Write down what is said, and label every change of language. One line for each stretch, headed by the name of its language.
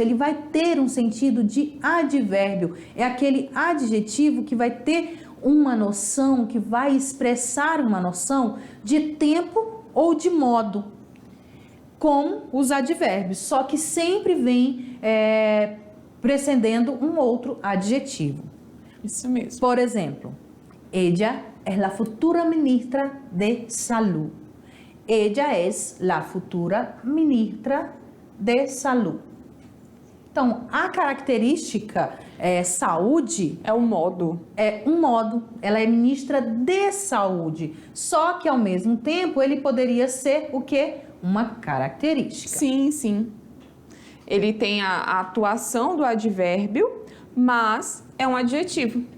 Portuguese: Ele vai ter um sentido de advérbio. É aquele adjetivo que vai ter uma noção, que vai expressar uma noção de tempo ou de modo, como os advérbios, só que sempre vem precedendo um outro adjetivo. Isso mesmo.
Spanish: Por exemplo, ella es la futura ministra de salud. Ella es la futura ministra de salud.
Portuguese: Então, a característica saúde É o modo. é um modo, ela é ministra de saúde. Só que, ao mesmo tempo, ele poderia ser o quê? Uma característica. Sim, sim. Ele tem a atuação do advérbio, mas é um adjetivo.